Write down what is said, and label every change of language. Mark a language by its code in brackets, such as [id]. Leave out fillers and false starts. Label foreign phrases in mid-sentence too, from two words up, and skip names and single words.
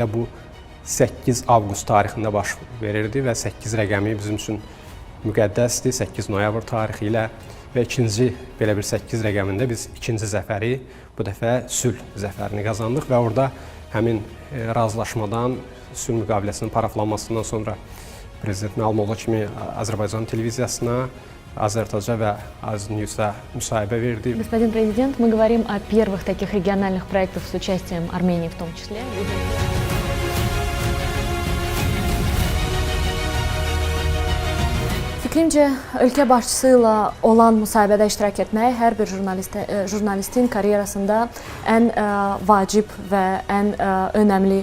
[az] bu 8 avqust tarixində baş verirdi və 8 rəqəmi bizim üçün müqəddəsdir, 8 noyabr tarixi ilə və ikinci belə bir 8 rəqəmində biz ikinci zəfəri, bu dəfə sülh zəfərini qazandıq və orada həmin razılaşmadan, sülh müqaviləsinin paraflanmasından sonra Prezident məlum olduğu kimi Azərbaycan televiziyasına, Azərtaca və Aznews'a müsahibə verdi. [ru] Господин президент, мы говорим о первых таких региональных проектах с участием Армении в том числе. [az] Fikrimcə, ölkə başçısı ilə olan müsahibədə iştirak etmək hər bir jurnalistin karyerasında ən vacib və ən önəmli